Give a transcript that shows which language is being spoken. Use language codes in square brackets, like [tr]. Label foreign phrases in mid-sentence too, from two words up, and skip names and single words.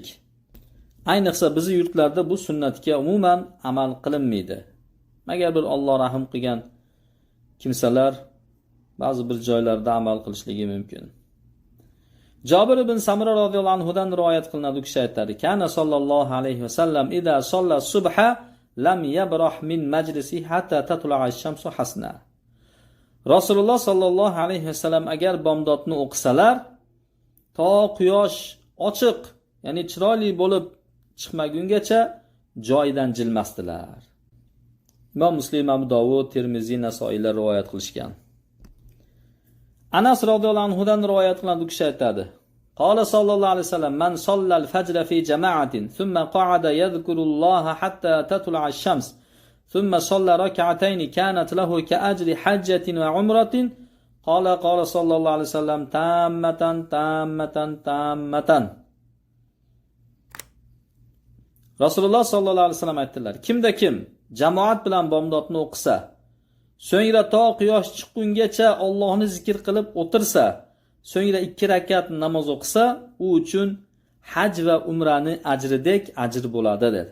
[uz] Ayniqsa bizning yurtlarda bu sunnatga umuman amal qilinmaydi. Magar bir Alloh rahim qilgan kimsalar ba'zi bir joylarda amal qilishligi mumkin. [ar] Jabir ibn Samura رضي الله عنه [uz] dan rivoyat qilinadi, u kishi aytadi: [ar] "كان صلى الله عليه وسلم إذا صلى الصبح لم يبرح من مجلسه حتى تطلع الشمس حسناء." [uz] Rasululloh [ar] صلى الله عليه وسلم [uz] agar bomdodni o'qisalar, to quyosh ochiq, ya'ni chiroyli bo'lib chiqmagungacha joyidan jilmasdilar. Imom Muslim, Abu Dovud, Termiziy, Nasoiylar rivoyat qilishgan. Anas [ar] رضي الله عنه [uz] dan rivoyat qilinadi, u kishi aytadi: [ar] "قال صلى الله عليه وسلم: من صلى الفجر في جماعة ثم قعد يذكر الله حتى تطلع الشمس ثم صلى ركعتين كانت له كأجر حجة وعمرة قال قال صلى الله عليه وسلم تامة تامة تامة. [uz] Rasululloh [ar] صلى الله عليه وسلم [uz] aytdilar: kimda kim jamoat bilan bomdodni o'qisa, so'ngra to quyosh chiqqungacha Allohni zikr qilib o'tirsa, so'ngra 2 rakat namoz o'qisa, u uchun haj va umrani ajridek ajr bo'ladi dedi.